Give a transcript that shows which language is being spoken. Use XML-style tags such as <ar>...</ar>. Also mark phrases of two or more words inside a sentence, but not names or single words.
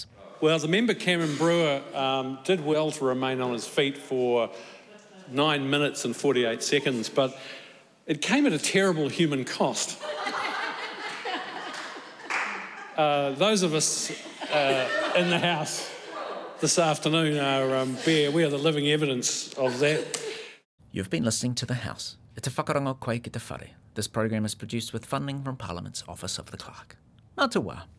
<en>Well, the member Cameron Brewer did well to remain on his feet for 9 minutes and 48 seconds, but it came at a terrible human cost. Those of us in the House this afternoon we are the living evidence of that. You've been listening to The House.</en> <mi>E te whakarongo koe ki te whare.</mi> <en>This program is produced with funding from Parliament's Office of the Clerk.</en> <mi>Mā te wā.</mi>